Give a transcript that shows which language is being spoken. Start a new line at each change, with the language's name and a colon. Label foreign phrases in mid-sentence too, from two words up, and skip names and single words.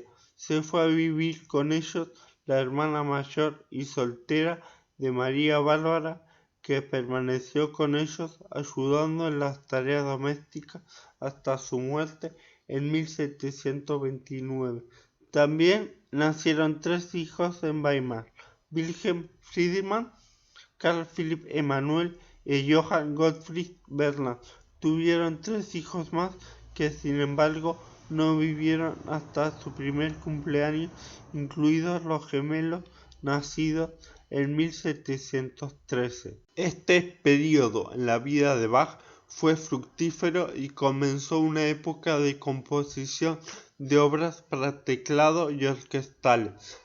Spanish: Se fue a vivir con ellos la hermana mayor y soltera de María Bárbara, que permaneció con ellos ayudando en las tareas domésticas hasta su muerte en 1729. También nacieron 3 hijos en Weimar: Wilhelm Friedmann, Carl Philipp Emanuel y Johann Gottfried Bernhard. Tuvieron 3 hijos más que, sin embargo, no vivieron hasta su primer cumpleaños, incluidos los gemelos nacidos en 1713. Este periodo en la vida de Bach fue fructífero y comenzó una época de composición de obras para teclado y orquestales.